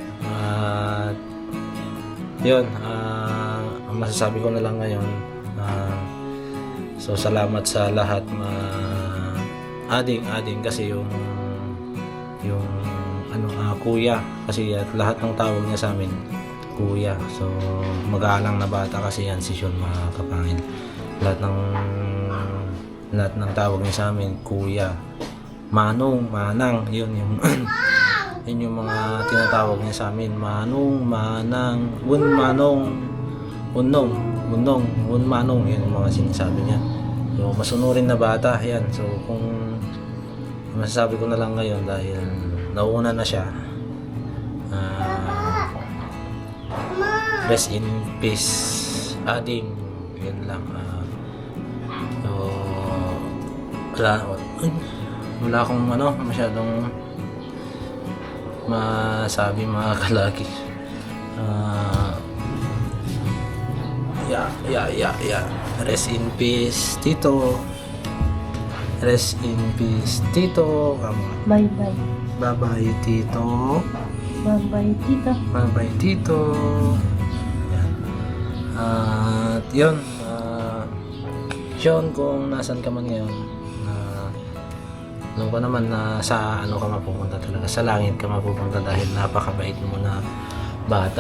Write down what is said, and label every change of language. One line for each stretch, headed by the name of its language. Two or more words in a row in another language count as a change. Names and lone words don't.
Filipino: Yun, ang masasabi ko na lang ngayon, so salamat sa lahat, ading kasi yung kuya, kasi lahat ng tawag niya sa amin kuya, so mag-aalang na bata kasi yan si Sean mga kapangil. Lahat ng tawag niya sa amin kuya, manong, manang, yun yung yun yung mga tinatawag niya sa amin, manong, manang, manong, unong, manong, yun yung mga sinasabi niya. So masunurin na bata yan. So kung masasabi ko na lang ngayon, dahil nauna na siya,
English: rest in peace
Filipino: ading, yun lang. So wala akong masyadong masabi mga kalaki.
English: Rest in peace Tito, rest in peace Tito. Bye bye. Bye bye Tito. Bye bye tita. Bye bye Tito. Yan.
Filipino: At yun, Sean, kung nasan ka man ngayon, alam ko naman na sa ka mapupunta talaga, sa langit ka mapupunta, dahil napakabait mo na bata.